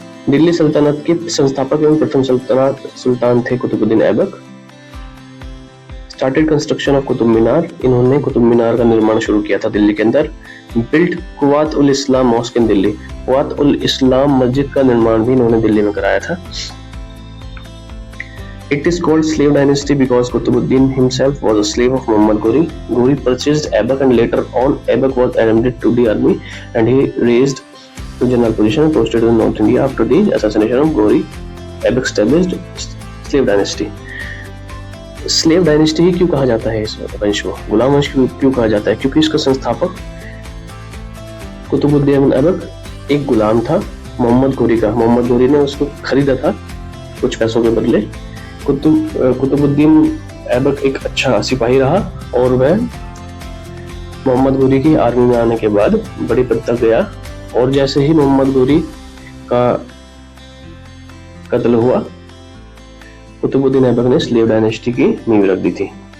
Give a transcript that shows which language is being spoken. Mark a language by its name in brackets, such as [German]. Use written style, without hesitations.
[Hindi] दिल्ली सल्तनत के संस्थापक एवं प्रथम सुल्तान थे Qutubuddin Aibak. [English] started construction of Qutub Minar, [Hindi] इन्होंने कुतुब मीनार का निर्माण शुरू किया था दिल्ली के अंदर। [English] built Quwwat ul Islam mosque in Delhi, [Hindi] कुवात ul Islam मस्जिद का निर्माण भी इन्होंने दिल्ली में कराया था। [English] It is called slave dynasty because Qutbuddin himself was a slave of Muhammad Ghori. Ghori purchased Aibak and later on Aibak was admitted to the army and he raised to general position and posted in North India after the assassination of Ghori. Aibak established slave dynasty. [Hindi] Slave dynasty ही क्यों कहा जाता है इस वंश को, गुलाम वंश क्यों कहा जाता है? क्योंकि इसका संस्थापक कुतुबुद्दीन ऐबक एक गुलाम था मोहम्मद घोरी का। मोहम्मद घोरी ने उसको खरीदा था कुछ पैसों के बदले। कुतुबुद्दीन ऐबक एक अच्छा सिपाही रहा और वह मोहम्मद घोरी की आर्मी में आने के बाद बड़ी पद तक गया, और जैसे ही मोहम्मद घोरी का कत्ल हुआ, कुतुबुद्दीन ऐबक ने स्लेव डायनेस्टी की नींव रख दी थी।